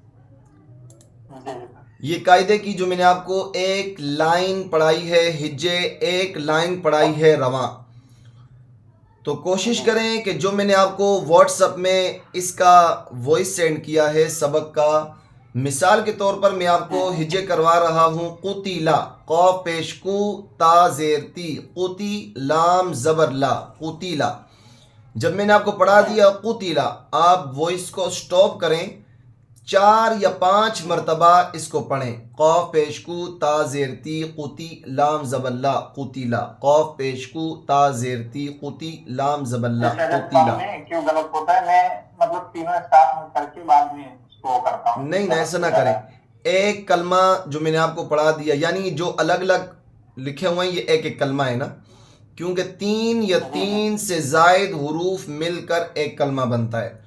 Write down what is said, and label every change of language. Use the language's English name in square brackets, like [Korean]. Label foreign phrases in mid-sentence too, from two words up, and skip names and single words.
[Urdu] یہ قاعدے کی جو میں نے آپ کو ایک لائن پڑھائی ہے ہجے، ایک لائن پڑھائی ہے رواں، تو کوشش کریں کہ جو میں نے آپ کو واٹس ایپ میں اس کا وائس سینڈ کیا ہے سبق کا، مثال کے طور پر میں آپ کو ہجے کروا رہا ہوں. قتیلا، قاف پیش کو، تا زیر تی، قتی لام زبر لا، قتیلا. جب میں نے آپ کو پڑھا دیا قتیلا، آپ وائس کو سٹاپ کریں، 4 یا 5 مرتبہ اس کو پڑھیں. قاف پیش کو، تا زیر تی، قتی لام زبر لا، قتیلا. قاف پیش کو، تا زیر تی، قتی لام زبر لا، قتیلا. کیوں غلط ہوتا ہے؟ میں مطلب تینوں ساتھ میں کر کے بعد میں اس کو کرتا ہوں. نہیں ایسا نہ کریں. ایک کلمہ جو میں نے آپ کو پڑھا دیا، یعنی جو الگ الگ لکھے ہوئے ہیں یہ ایک ایک کلمہ ہے نا، کیونکہ 3 یا 3 سے زائد حروف مل کر ایک کلمہ بنتا ہے.